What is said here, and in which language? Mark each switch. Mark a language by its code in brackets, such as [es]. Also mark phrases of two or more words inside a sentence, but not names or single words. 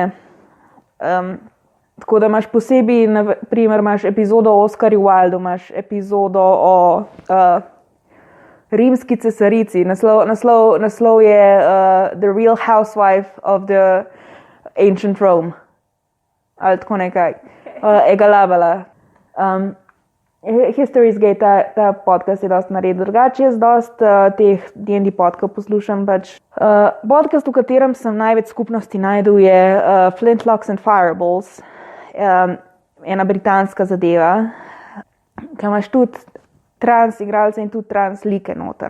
[sl] Tako da imaš posebej, na primer, imaš epizodo o Oscarju Wildu, imaš epizodo o rimski cesarici. Naslov je The Real Housewife of the Ancient Rome. Ali tako nekaj. Egalabala. History is Gay, ta podcast je dosti naredil. Drugače jaz dosti teh D&D podcast poslušam. Podcast, v katerem sem največ skupnosti najdel, je Flintlocks and Fireballs. Ena britanska zadeva, ki imaš tudi trans igralce in tudi trans like noter.